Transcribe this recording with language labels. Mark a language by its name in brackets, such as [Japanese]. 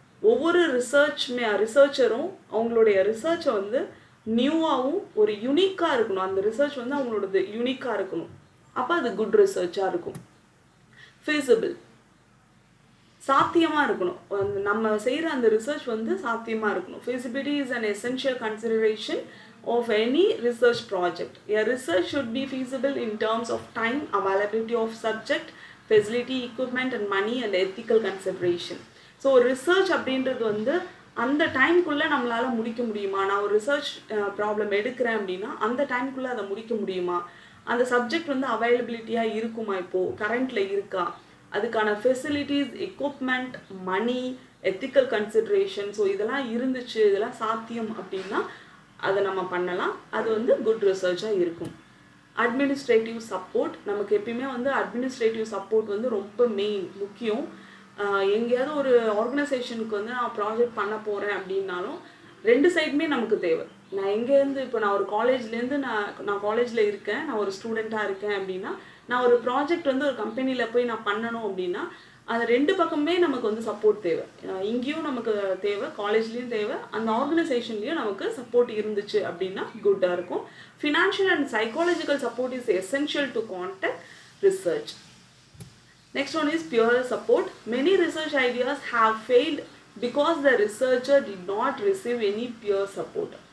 [Tamil] ஒவ்வொரு ரிசர்ச்சரும் அவங்களுடைய ரிசர்ச்சை வந்து நியூவாகவும் ஒரு யூனிக்காக இருக்கணும். அந்த ரிசர்ச் வந்து அவங்களோடது யூனிக்காக இருக்கணும். அப்போ அது குட் ரிசர்ச்சாக இருக்கும். ஃபீஸிபிள், சாத்தியமாக இருக்கணும். நம்ம செய்கிற அந்த ரிசர்ச் வந்து சாத்தியமாக இருக்கணும். [English] feasibility is an essential consideration of any research project. A research should be feasible in terms of time, availability of subject, facility, equipment and money and ethical consideration. [Tamil] So research அப்படின்றது வந்து அந்த டைம்குள்ளே நம்மளால் முடிக்க முடியுமா? நான் ஒரு ரிசர்ச் ப்ராப்ளம் எடுக்கிறேன் அப்படின்னா அந்த டைம்குள்ளே அதை முடிக்க முடியுமா? அந்த சப்ஜெக்ட் வந்து அவைலபிலிட்டியாக இருக்குமா? இப்போது கரண்ட்டில் இருக்கா? அதுக்கான ஃபெசிலிட்டிஸ், எக்யூப்மெண்ட், மணி, எத்திக்கல் கன்சிடரேஷன், ஸோ இதெல்லாம் இருந்துச்சு, இதெல்லாம் சாத்தியம் அப்படின்னா அதை நம்ம பண்ணலாம். அது வந்து குட் ரிசர்ச்சாக இருக்கும். அட்மினிஸ்ட்ரேட்டிவ் சப்போர்ட், நமக்கு எப்பயுமே வந்து அட்மினிஸ்ட்ரேட்டிவ் சப்போர்ட் வந்து ரொம்ப முக்கியம். எங்கேயாவது ஒரு ஆர்கனைசேஷனுக்கு வந்து நான் ப்ராஜெக்ட் பண்ண போகிறேன் அப்படின்னாலும் ரெண்டு சைடுமே நமக்கு தேவை. நான் எங்கேருந்து இப்போ நான் ஒரு காலேஜ்லேருந்து நான் காலேஜில் இருக்கேன், நான் ஒரு ஸ்டூடெண்ட்டாக இருக்கேன் அப்படின்னா நான் ஒரு ப்ராஜெக்ட் வந்து ஒரு கம்பெனியில் போய் நான் பண்ணணும் அப்படின்னா அது ரெண்டு பக்கமே நமக்கு வந்து சப்போர்ட் தேவை. இங்கேயும் நமக்கு தேவை, காலேஜ்லேயும் தேவை, அந்த ஆர்கனைசேஷன்லேயும் நமக்கு சப்போர்ட் இருந்துச்சு அப்படின்னா குட்டாக இருக்கும். [English] Financial and psychological support is essential to conduct research. Next one is peer support. Many research ideas have failed because the researcher did not receive any peer support.